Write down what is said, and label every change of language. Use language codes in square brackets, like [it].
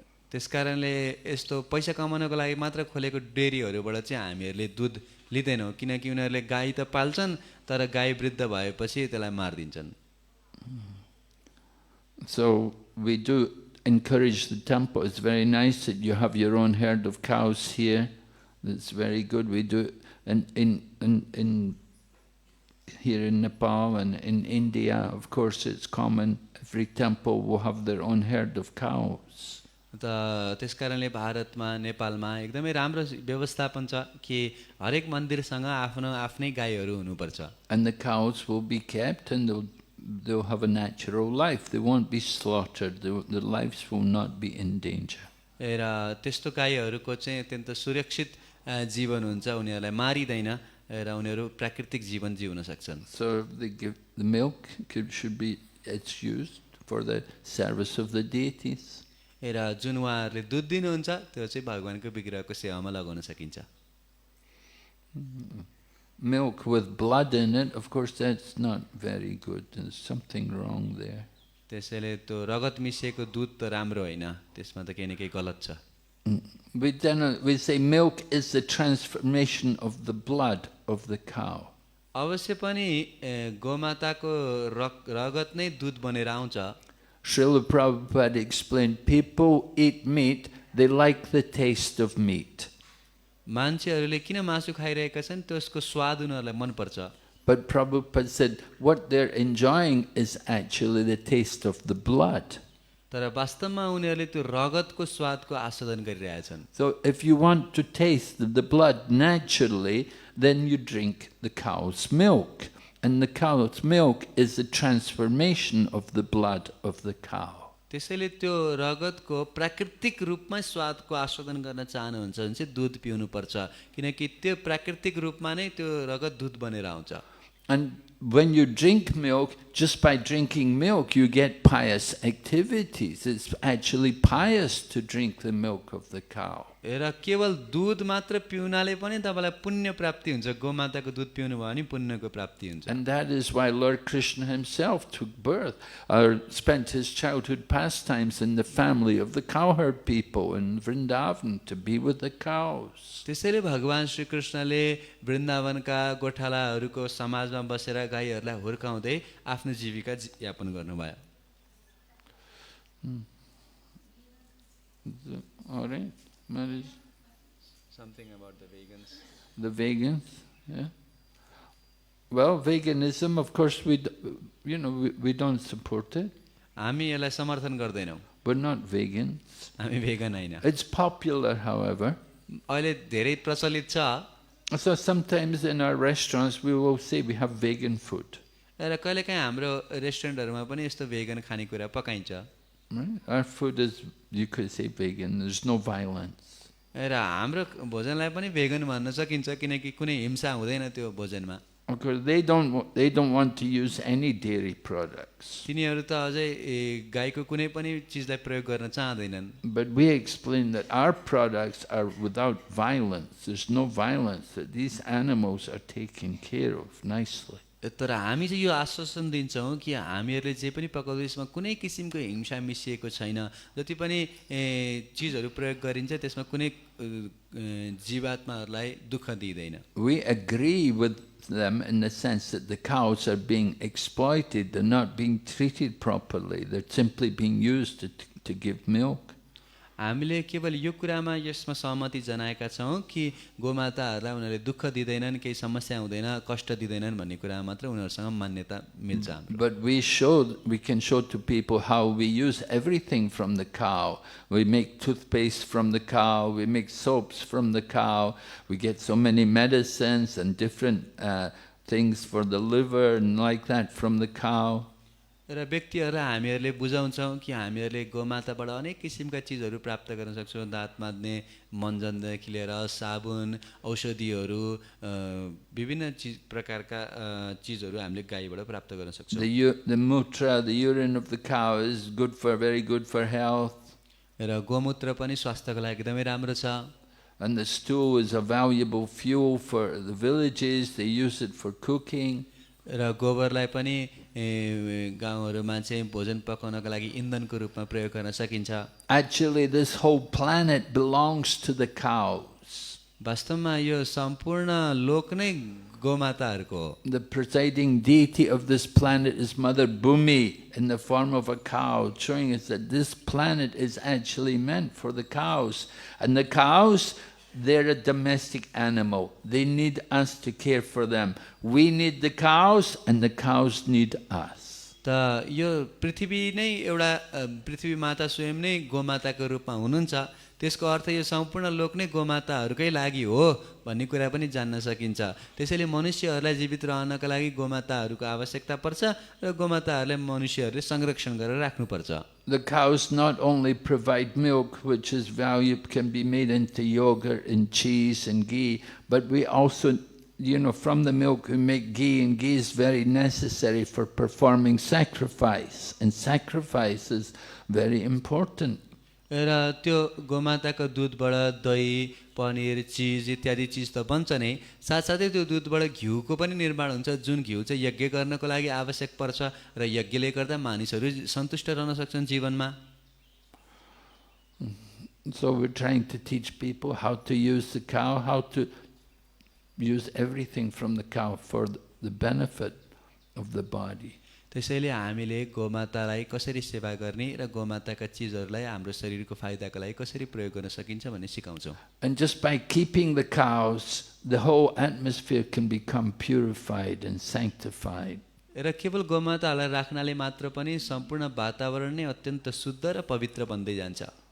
[ne] त्यसकारणले यस्तो पैसा कमाउनको लागि मात्र खोलेको डेरीहरूबाट चाहिँ हामीहरूले दुध लिँदैनौँ, किनकि उनीहरूले गाई त पाल्छन् तर गाई वृद्ध भएपछि त्यसलाई मारिदिन्छन्. [en] So we do encourage the temple. It's very nice that you have your own herd of cows here. That's very good. We do it in here in Nepal and in India. Of course, it's common. Every temple will have their own herd of cows. [ne] त्यसकारणले भारतमा नेपालमा एकदमै राम्रो व्यवस्थापन छ कि हरेक मन्दिरसँग आफ्नो आफ्नै गाईहरू हुनुपर्छ. [en] And the cows will be kept, and they'll have a natural life. They won't be slaughtered. Their lives will not be in danger. [ne] र त्यस्तो गाईहरूको चाहिँ अत्यन्त सुरक्षित जीवन हुन्छ, उनीहरूलाई मारिदैन र उनीहरू प्राकृतिक जीवन जिउन सक्छन्. [en] So they give the milk it's used for the service of the deities. [ne] र जुन उहाँहरूले दुध दिनुहुन्छ त्यो चाहिँ भगवानको विग्रहको सेवामा लगाउन सकिन्छ. [en] Milk with blood in it, of course, that's not very good. There's something wrong there. [ne] त्यसैले त्यो रगत मिसिएको दुध त राम्रो होइन, त्यसमा त केही न केही गलत छ. [en] We say milk is the transformation of the blood of the cow. [ne] अवश्य पनि गोमाताको रगत नै दुध बनेर आउँछ. [en] Srila Prabhupada explained, people eat meat, they like the taste of meat. [ne] मान्छेहरूले किन मासु खाइरहेका छन्, त्यसको स्वाद उनीहरूलाई मनपर्छ. [en] But Prabhupada said, what they're enjoying is actually the taste of the blood. [ne] तर वास्तवमा उनीहरूले त्यो रगतको स्वादको आस्वादन गरिरहेछन्. [en] So if you want to taste the blood naturally, then you drink the cow's milk. And the cow's milk is the transformation of the blood of the cow. [ne] त्यसैले त्यो रगतको प्राकृतिक रूपमा स्वादको आस्वादन गर्न चाहनुहुन्छ भने चाहिँ दुध पिउनु पर्छ, किनकि त्यो प्राकृतिक रूपमा नै त्यो रगत दुध बनेर आउँछ. [en] And when you drink milk, just by drinking milk, you get pious activities. It's actually pious to drink the milk of the cow. [ne] र केवल दुध मात्र पिउनाले पनि तपाईलाई पुण्य प्राप्ति हुन्छ. गोमाताको दुध पिउनु भयो भने पुण्यको प्राप्ति हुन्छ. [en] And that is why Lord Krishna himself took birth, or spent his childhood pastimes in the family of the cowherd people in Vrindavan to be with the cows. [ne] त्यसैले भगवान श्री कृष्णले वृन्दावनका गोठालाहरूको समाजमा बसेर गाईहरूलाई हुर्काउँदै आफ्नो जीविका यापन गर्नुभयो. [en] All right. Something about the vegans. The vegans, yeah. Well, veganism, of course, we don't support it. [ne] हामी यसलाई समर्थन गर्दैनौँ, [en] We're not vegans. [ne] हामी भेगन होइन। [en] It's popular, however. [ne] अहिले धेरै प्रचलित छ, [en] So sometimes in our restaurants we will say we have vegan food. [ne] र कहिलेकाहीँ हाम्रो रेस्टुरेन्टहरूमा पनि यस्तो भेगन खानेकुरा पकाइन्छ। [en] Right? Our food is, you could say, vegan. There's no violence. [ne] र हाम्रो भोजनलाई पनि भेगन भन्न सकिन्छ किनकि कुनै हिंसा हुँदैन त्यो भोजनमा। [en] Because they don't want to use any dairy products. [ne] तिनीहरू त अझै गाईको कुनै पनि चिजलाई प्रयोग गर्न चाहँदैनन्। [en] But we explain that our products are without violence. There's no violence, that these animals are taken care of nicely. [ne] तर हामी चाहिँ यो आश्वासन दिन्छौँ कि हामीहरूले जे पनि पकाउँदै यसमा कुनै किसिमको हिंसा मिसिएको छैन। जति पनि चिजहरू प्रयोग गरिन्छ त्यसमा कुनै जीवात्माहरूलाई दुःख दिँदैन। [en] We agree with them in the sense that the cows are being exploited. They're not being treated properly. They're simply being used to give milk. [ne] हामीले केवल यो कुरामा यसमा सहमति जनाएका छौँ कि गोमाताहरूलाई उनीहरूले दुःख दिँदैनन्, केही समस्या हुँदैन, कष्ट दिँदैनन् भन्ने कुरा मात्र उनीहरूसँग मान्यता मिल्छ हाम्रो। [en] But we can show to people how we use everything from the cow. We make toothpaste from the cow, we make soaps from the cow, we get so many medicines and different things for the liver and like that from the cow. [ne] र व्यक्तिहरूलाई हामीहरूले बुझाउँछौँ कि हामीहरूले गोमाताबाट अनेक किसिमका चिजहरू प्राप्त गर्न सक्छौँ। दाँत माज्ने मञ्जनदेखि लिएर साबुन, औषधिहरू, विभिन्न प्रकारका चिजहरू हामीले गाईबाट प्राप्त गर्न सक्छौँ। [en] The mutra, the urine of the cow is very good for health. [ne] र गोमूत्र पनि स्वास्थ्यको लागि एकदमै राम्रो छ। [en] And the stool is a valuable fuel for the villages. They use it for cooking. [ne] र गोबरलाई पनि गाउँहरूमा चाहिँ भोजन पकाउनका लागि इन्धनको रूपमा प्रयोग गर्न सकिन्छ। [en] Actually, this whole planet belongs to the cows. [ne] वास्तवमा यो सम्पूर्ण लोक नै गोमाताहरूको हो। [en] The presiding deity of this planet is Mother Bhumi in the form of a cow, showing us that this planet is actually meant for the cows. And the cows, they're a domestic animal. They need us to care for them. We need the cows and the cows need us. [ne] त यो पृथ्वी नै एउटा पृथ्वी माता स्वयं नै गोमाताको रूपमा हुनुहुन्छ। त्यसको अर्थ यो सम्पूर्ण लोक नै गोमाताहरूकै लागि हो भन्ने कुरा पनि जान्न सकिन्छ। त्यसैले मनुष्यहरूलाई जीवित रहनका लागि गोमाताहरूको आवश्यकता पर्छ र गोमाताहरूलाई मनुष्यहरूले संरक्षण गरेर राख्नुपर्छ। [en] The cows not only provide milk, which is valuable, can be made into yogurt and cheese and ghee, but we also, from the milk we make ghee, and ghee is very necessary for performing sacrifice, and sacrifice is very important. [ne] र त्यो गोमाताको दुधबाट दही, पनिर, चिज इत्यादि चिज त बन्छ नै, साथसाथै त्यो दुधबाट घिउको पनि निर्माण हुन्छ, जुन घिउ चाहिँ यज्ञ गर्नको लागि आवश्यक पर्छ र यज्ञले गर्दा मानिसहरू सन्तुष्ट रहन सक्छन् जीवनमा। [en] So we're trying to teach people how to use the cow, how to use everything from the cow for the benefit of the body. [ne] त्यसैले हामीले गोमातालाई कसरी सेवा गर्ने र गोमाताका चिजहरूलाई हाम्रो शरीरको फाइदाका लागि कसरी प्रयोग गर्न सकिन्छ भन्ने सिकाउँछौँ। [en] And just by keeping the cows, the whole atmosphere can become purified and sanctified. [ne] र केवल गोमातालाई राख्नाले मात्र पनि सम्पूर्ण वातावरण नै अत्यन्त शुद्ध र पवित्र बन्दै जान्छ।